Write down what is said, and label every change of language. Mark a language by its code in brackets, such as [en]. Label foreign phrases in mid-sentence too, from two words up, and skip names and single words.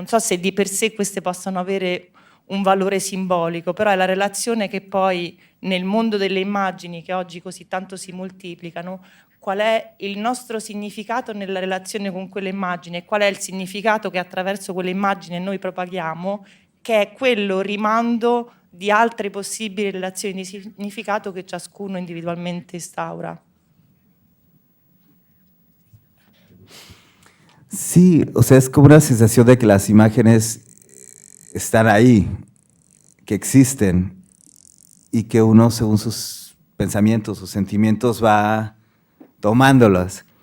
[it] so se di per sé queste possano avere un valore simbolico, però è la relazione che poi nel mondo delle immagini, che oggi così tanto si moltiplicano, qual è il nostro significato nella relazione con quell'immagine, qual è il significato che attraverso quell'immagine noi propaghiamo, che è quello rimando di altre possibili relazioni di significato che ciascuno individualmente instaura. [es] Sí, o sea, es como una sensación de que las imágenes están ahí, que existen y que uno, según sus pensamientos, sus sentimientos, va tomándolas.